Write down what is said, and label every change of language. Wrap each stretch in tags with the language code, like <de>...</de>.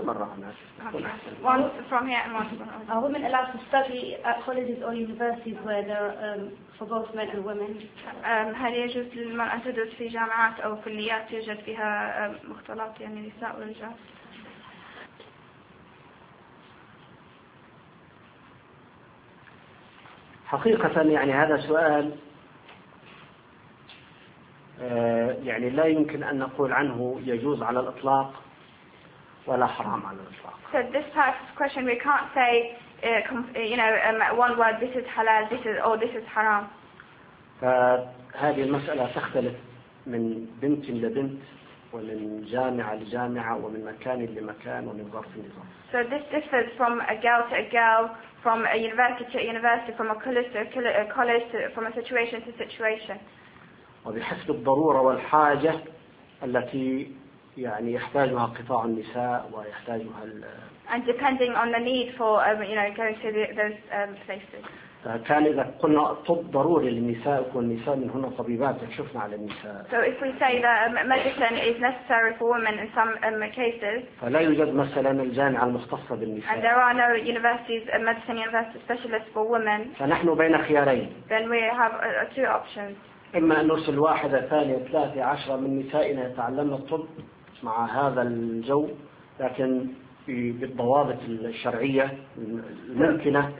<en>Are women allowed to study at colleges or universities where there are for both men and women?</en> <ar>هل يجوز للمرأة أن تدرس في جامعات أو كليات يوجد فيها مختلط يعني نساء ورجال؟ حقيقة يعني هذا سؤال. يعني لا يمكن أن نقول عنه يجوز على الإطلاق ولا حرام على الإطلاق.</ar> <en>So this type of question we can't say you know one word this is halal this is or this is haram.</en> <ar>فهذه المسألة تختلف من بنت لبنت ومن جامعة لجامعة ومن مكان لمكان ومن ظرف لظرف.</ar> <en>So this differs from a girl to a girl, from a university to a university, from a college to a college, from a situation to situation.</en> <ar>وبحسب الضرورة والحاجة التي يعني يحتاجها قطاع النساء ويحتاجها</ar> <en>And depending on the need for you know going to those places.</en> <ar>فكان إذا قلنا طب ضروري للنساء يكون النساء من هنا طبيبات تكشفنا على النساء.</ar> <en>So if we say that medicine is necessary for women in some cases.</en> <ar>فلا يوجد مثلا الجامعة المختصة بالنساء.</ar> <en>And there are no universities medicine universities specialists for women.</en> <ar>فنحن بين خيارين.</ar> <en>Then we have two options.</en> <ar>إما أن نرسل واحدة ثانية ثلاثة عشرة من نسائنا يتعلمن الطب مع هذا الجو لكن بالضوابط الشرعية الممكنة.</ar>